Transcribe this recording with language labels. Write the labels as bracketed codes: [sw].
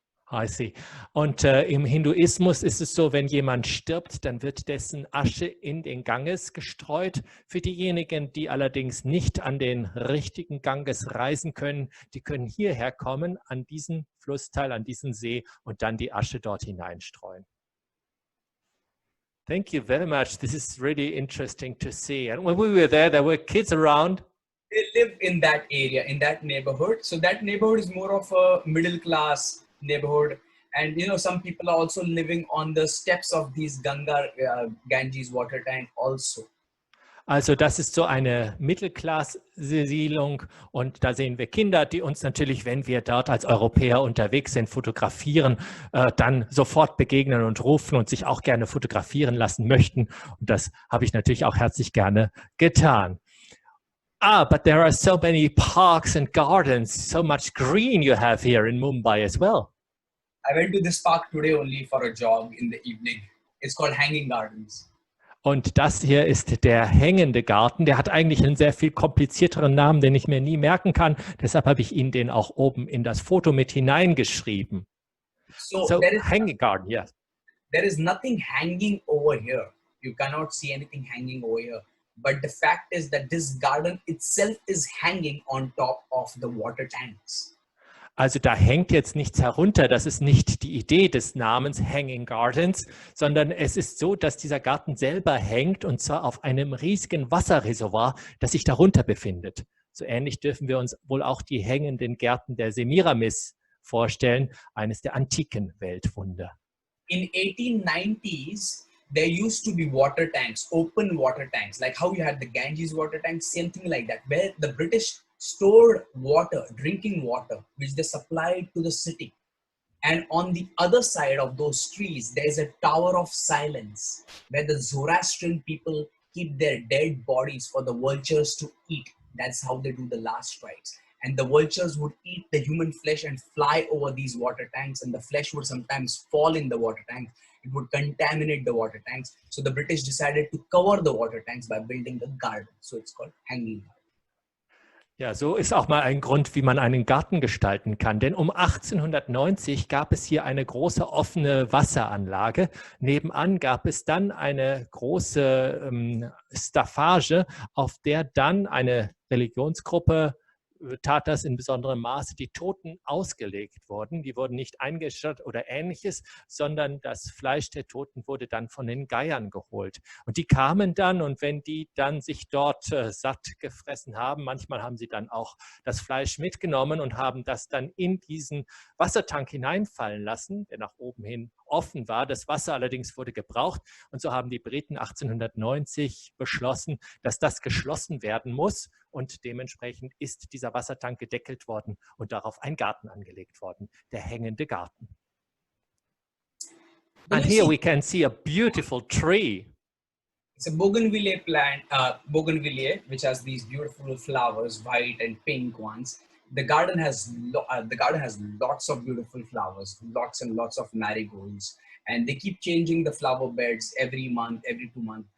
[en] I see. [de] Und im Hinduismus ist es so, wenn jemand stirbt, dann wird dessen Asche in den Ganges gestreut. Für diejenigen, die allerdings nicht an den richtigen Ganges reisen können, die können hierher kommen, an diesen Flussteil, an diesen See und dann die Asche dort hineinstreuen. [en] Thank you very much. This is really interesting to see. And when we were there were kids around. They live in that area, in that neighborhood. So that neighborhood is more of a middle class neighborhood. And you know, some people are also living on the steps of these Ganges water tank also. [de] Also das ist so eine Mittelklasse-Siedlung und da sehen wir Kinder, die uns natürlich, wenn wir dort als Europäer unterwegs sind, fotografieren, dann sofort begegnen und rufen und sich auch gerne fotografieren lassen möchten. Und das habe ich natürlich auch herzlich gerne getan. [en] But there are so many parks and gardens, so much green you have here in Mumbai as well. I went to this park today only for a jog in the evening. It's called Hanging Gardens. [de] Und das hier ist der hängende Garten. Der hat eigentlich einen sehr viel komplizierteren Namen, den ich mir nie merken kann. Deshalb habe ich Ihnen den auch oben in das Foto mit hineingeschrieben. [en] So hanging garden, yes. There is nothing hanging over here. You cannot see anything hanging over here. But the fact is that this garden itself is hanging on top of the water tanks. [de] Also da hängt jetzt nichts herunter, das ist nicht die Idee des Namens Hanging Gardens, sondern es ist so, dass dieser Garten selber hängt und zwar auf einem riesigen Wasserreservoir, das sich darunter befindet. So ähnlich dürfen wir uns wohl auch die hängenden Gärten der Semiramis vorstellen, eines der antiken Weltwunder. [en] In 1890s, there used to be water tanks, open water tanks, like how you had the Ganges water tanks, same thing like that, where the British stored water, drinking water, which they supplied to the city. And on the other side of those trees, there is a tower of silence where the Zoroastrian people keep their dead bodies for the vultures to eat. That's how they do the last rites. And the vultures would eat the human flesh and fly over these water tanks, and the flesh would sometimes fall in the water tanks. It would contaminate the water tanks. So the British decided to cover the water tanks by building the garden. So it's called hanging garden. [de] Ja, so ist auch mal ein Grund, wie man einen Garten gestalten kann. Denn um 1890 gab es hier eine große offene Wasseranlage. Nebenan gab es dann eine große Staffage, auf der dann eine Religionsgruppe tat das in besonderem Maße, die Toten ausgelegt wurden. Die wurden nicht eingeschüttet oder Ähnliches, sondern das Fleisch der Toten wurde dann von den Geiern geholt. Und die kamen dann und wenn die dann sich dort satt gefressen haben, manchmal haben sie dann auch das Fleisch mitgenommen und haben das dann in diesen Wassertank hineinfallen lassen, der nach oben hin offen war. Das Wasser allerdings wurde gebraucht und so haben die Briten 1890 beschlossen, dass das geschlossen werden muss und dementsprechend ist dieser Wassertank gedeckelt worden und darauf ein Garten angelegt worden, der hängende Garten. [en] And here we can see a beautiful tree. It's a bougainvillea plant, bougainvillea, which has these beautiful flowers, white and pink ones. The garden has lots of beautiful flowers, lots and lots of marigolds, and they keep changing the flower beds every month, every 2 months.